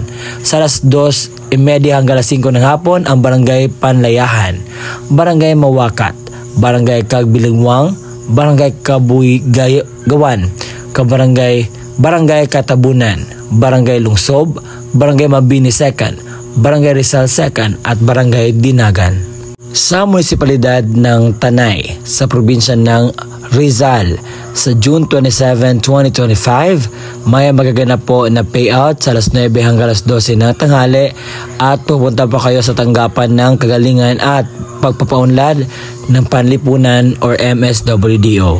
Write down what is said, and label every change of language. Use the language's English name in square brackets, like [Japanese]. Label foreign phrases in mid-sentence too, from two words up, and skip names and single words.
[Filipino] Sa alas 2:30 hanggang alas 5 ng hapon, ang Barangay Panlayahan, Barangay Mawakat, Barangay Kagbilingwang, Barangay Kabuy-Gawan, Barangay Katabunan, Barangay Lungsob, Barangay Mabini 2nd, Barangay Rizal 2nd at Barangay Dinagan. Sa munisipalidad ng Tanay sa probinsya ng Rizal sa June 27, 2025, may magaganap po na payout sa alas 9 hanggang alas 12 ng tanghali at pupunta pa kayo sa tanggapan ng kagalingan at pagpapaunlad ng panlipunan or MSWDO.